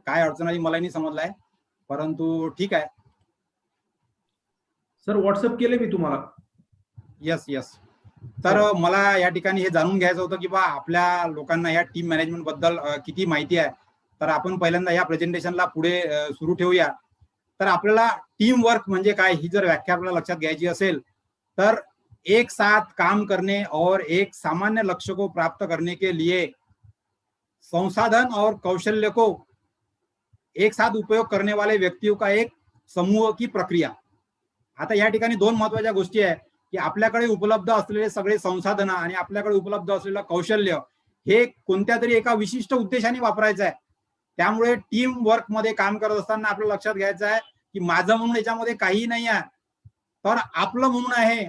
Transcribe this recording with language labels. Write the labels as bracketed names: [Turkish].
[Marathi] काय अडचण आली मला नाही समजलाय, परंतु ठीक आहे. सर व्हॉट्सअप केले मी तुम्हाला. [English] Yes yes. [Marathi] तर मला या ठिकाणी हे जाणून घ्यायचं होतं की बा आपल्या लोकांना या टीम मॅनेजमेंट बद्दल किती माहिती आहे. तर आपण पहिल्यांदा या प्रेझेंटेशनला पुढे सुरू ठेवूया. तर आपल्याला टीम वर्क म्हणजे काय ही जर व्याख्या आपल्याला लक्षात घ्यायची असेल तर [Hindi] एक साथ काम करने और एक सामान्य लक्ष्य को प्राप्त करने के लिए संसाधन और कौशल्य को एक साथ उपयोग करने वाले व्यक्तियों का एक समूह की प्रक्रिया. [Marathi] आता या ठिकाणी दोन महत्वाच्या गोष्टी आहे की आपल्याकडे उपलब्ध असलेले सगळे संसाधन आणि आपल्याकडे उपलब्ध असलेलं कौशल्य हे कोणत्या तरी एका विशिष्ट उद्देशाने वापरायचं आहे. त्यामुळे टीम वर्क मध्ये काम करत असताना आपलं लक्षात घ्यायचं आहे की माझं म्हणून याच्यामध्ये काही नाही आहे, तर आपलं म्हणून आहे.